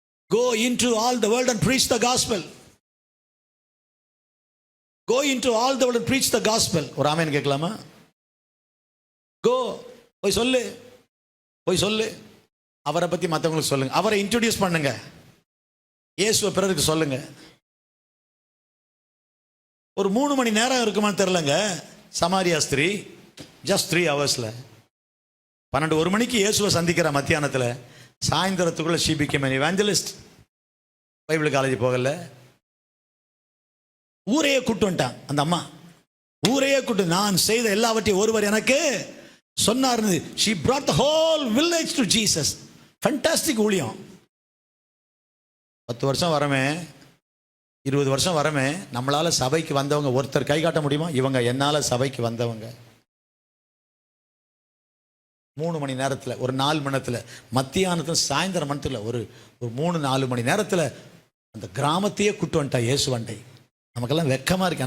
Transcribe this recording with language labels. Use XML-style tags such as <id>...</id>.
<en>Go into all the world and preach the gospel. Go into all the world and preach the gospel.</en> <ta>ஒரு ஆமென் கேட்கலாமா? Go, போய் சொல்லு, போய் சொல்லு. அவரை பத்தி மற்றவங்களுக்கு சொல்லுங்க, அவரை இன்ட்ரோடியூஸ் பண்ணுங்க, இயேசுவை பிறருக்கு சொல்லுங்க. ஒரு 3 மணி நேரம் இருக்குமான்னு தெரியலங்க. சமாரியா ஸ்திரீ ஜஸ்ட் 3 hours 12-1 மணிக்கு இயேசுவை சந்திக்கிற மத்தியானத்தில், சாயந்தரத்துக்குள்ள</ta> <en>she became an evangelist.</en> <ta>Bible college போகல, ஊரையே கூட்டு வந்துட்டான் அந்த அம்மா. ஊரையே கூட்டு, நான் செய்த எல்லாவற்றையும் ஒருவர் எனக்கு சொன்னார்.</ta> <en>she brought the whole village to Jesus.</en> <ta>fantastic ஊழியம். 10 வருஷம் வரமே, 20 வருஷம் வரமே, நம்மளால சபைக்கு வந்தவங்க ஒருத்தர் கை காட்ட முடியுமா? இவங்க என்னால சபைக்கு வந்தவங்க. 3 மணி நேரத்தில், ஒரு 4 மணி நேரத்தில், மத்தியானத்தில், சாயந்தரம் மணத்தில், ஒரு 3-4 மணி நேரத்தில் அந்த கிராமத்தையே கூட்டு வந்துட்டா இயேசுவண்டை. நமக்கெல்லாம் வெக்கமா இருக்கு.</ta>